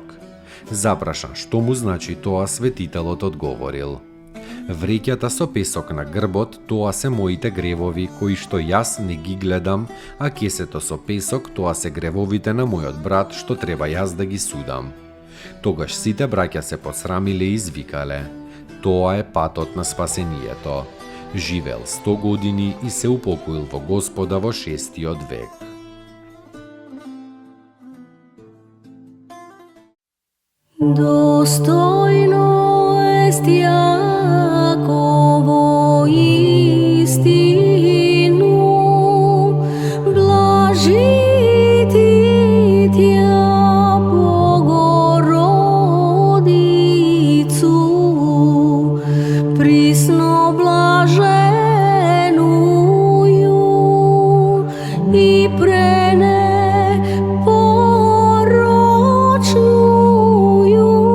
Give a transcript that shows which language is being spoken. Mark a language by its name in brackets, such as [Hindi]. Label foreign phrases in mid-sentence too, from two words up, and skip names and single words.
[Macedonian] Запрашан што му значи тоа, светителот одговорил: вреќата со песок на грбот, тоа се моите гревови кои што јас не ги гледам, а кесето со песок, тоа се гревовите на мојот брат што треба јас да ги судам. Тогаш сите браќа се посрамиле и извикале: тоа е патот на спасението. Живеел 100 години и се упокоил во Господа во 6-тиот век. [Church Slavic] Достойно ест Јаково истину, блажити тя Богородицу, присно блаженую и пренепорочную,